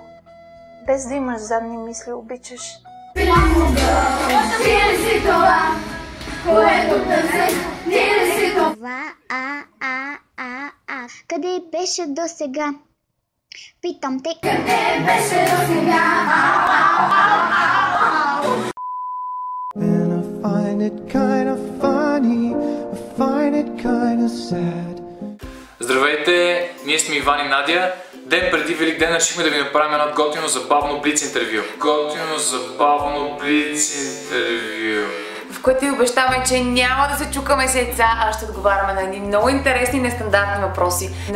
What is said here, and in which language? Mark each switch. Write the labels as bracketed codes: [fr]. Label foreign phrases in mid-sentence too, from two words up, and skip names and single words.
[bg] Без да имаш задни мисли, обичаш. Ти ли си това, което търсех? Ти ли си това? Къде беше до сега? Питам те. Къде беше до сега? [en] And I find it kind of funny, I find it kind of sad. [bg] Здравейте, ние сме Иван и Надя. Ден преди Велик ден решихме да ви направим едно готино забавно блиц интервю. В което ви обещаваме, че няма да се чукаме с яйца, а ще отговаряме на едни много интересни нестандартни въпроси.